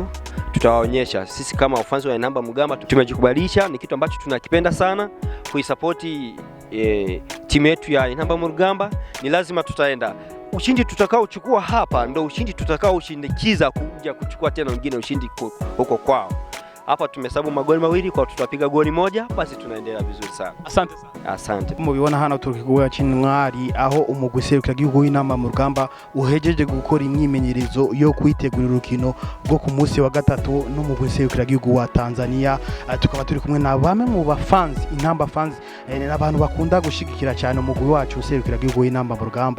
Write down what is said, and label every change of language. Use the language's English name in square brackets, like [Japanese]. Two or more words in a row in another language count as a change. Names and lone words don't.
[Swahili] Tutawaonyesha sisi kama wafans wa Inamba Mrugamba tumejikubalisha, ni kitu ambacho tunakipenda sana kuisupport timu yetu ya Inamba Mrugamba. Ni lazima tutaenda. Ushindi tutakao uchukua hapa ndio ushindi tutakao ushindikiza kuja kuchukua tena wengine ushindi huko kwao. Hapa tumehesabu magoli mawili, kwa tutapiga goli moja, basi tunaendelea vizuri sana. Asante sana. Asante. [Rundi] Mubibona hano turi kugoya Intwari aho umugwi serukiragihugu w'inamba mu rugamba uhejeje gukora imyimenyerezo yo kwitegurira urukino rwo ku munsi wa gatatu n'umugwi serukiragihugu wa Tanzania. Tukaba turi kumwe na bamwe mu bafans, Intamba fans, n'abantu bakunda gushigikira cyane umugwi wacu serukiragihugu w'inamba mu rugamba.